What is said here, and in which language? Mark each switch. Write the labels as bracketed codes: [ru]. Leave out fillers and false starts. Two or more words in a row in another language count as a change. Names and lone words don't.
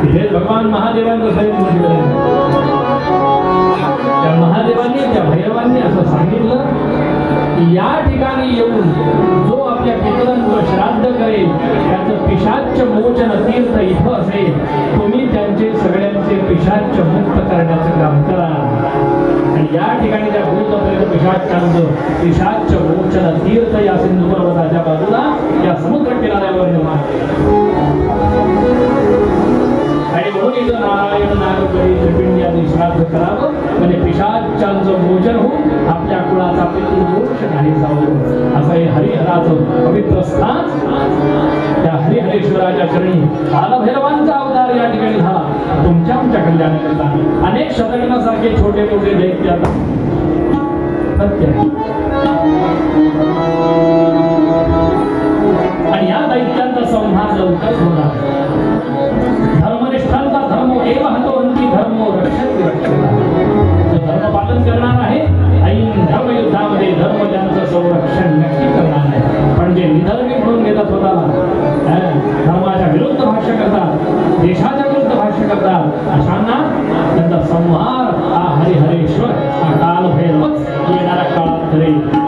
[mr] हे भगवान महादेवांचं सैन्य म्हटलं. त्या महादेवांनी त्या भैरवांनी असं सांगितलं की या ठिकाणी येऊन जो आपल्या पितरांचं श्राद्ध करेल त्याचं पिशाच्य मोचन तीर्थ इथं असेल. तुम्ही त्यांचे सगळ्यांचे पिशाच्य मुक्त करण्याचं काम करा. आणि या ठिकाणी त्या भूतप्रेत पिशाच्यांचं पिशाच्य मोचन तीर्थ या सिंधू पर्वताच्या बाजूला या समुद्र किनाऱ्यावर निर्माण. आणि म्हणून इथं नारायण नागपरी त्रिपिंडी आदी श्राद्ध करावं म्हणजे पिशाच्यांचं मोचन होऊन आपल्या कुळाचा पितृदोष नाही जावं. असं हे हरिहराचं पवित्र स्थान त्या हरिहरेश्वराच्या चरणी कालभैरवांचा अवतार या ठिकाणी झाला. तुमच्या आमच्या कल्याणाकरता अनेक शतकनासारखे छोटे मोठे दैत्य सत्य आणि या दैत्यांचा संहार लवकर होणार. [sa] धर्मनिष्ठांचा धर्म एव हतोहंती धर्मो रक्षति रक्षिता. [mr] जो धर्म पालन करणार आहे ऐन धर्मयुद्धामध्ये धर्म त्यांचं संरक्षण नक्की करणार आहे. पण जे निधर्मी म्हणून घेतात स्वतःला धर्माच्या विरुद्ध भाष्य करतात देशाच्या विरुद्ध भाष्य करतात अशांना त्यांचा संहार हा हरिहरेश्वर हा कालभैरवच येणाऱ्या काळात करेल.